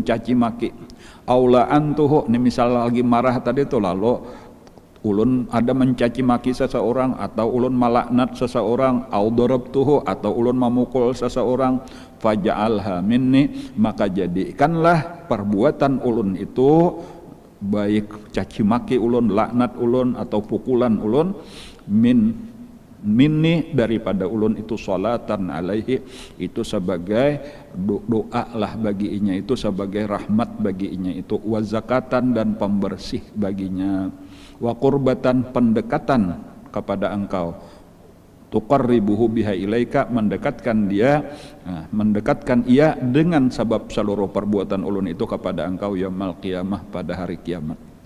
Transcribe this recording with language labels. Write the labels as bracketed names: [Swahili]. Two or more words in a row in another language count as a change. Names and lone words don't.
[Banjar] caci maki, [Arabic] أو لعنته, [Banjar] ini misal lagi marah tadi itu lalu ulun ada mencaci maki seseorang, atau ulun malaknat seseorang, [Arabic] أو ضربته, [Banjar] atau ulun memukul seseorang, [Arabic] فاجعلها مني, [Banjar] maka jadikanlah perbuatan ulun itu, baik caci maki ulun, laknat ulun, atau pukulan ulun, minni daripada ulun itu, [Arabic] صلاة عليه, [Banjar] itu sebagai doa lah baginya, itu sebagai rahmat baginya, itu [Arabic] وزكاة, [Banjar] dan pembersih baginya, [Arabic] وقربة, [Banjar] pendekatan kepada engkau, [Arabic] تقربه بها إليك, [Banjar] mendekatkan ia dengan sebab seluruh perbuatan ulun itu kepada engkau, [Arabic] يوم القيامة, [Banjar] pada hari kiamat.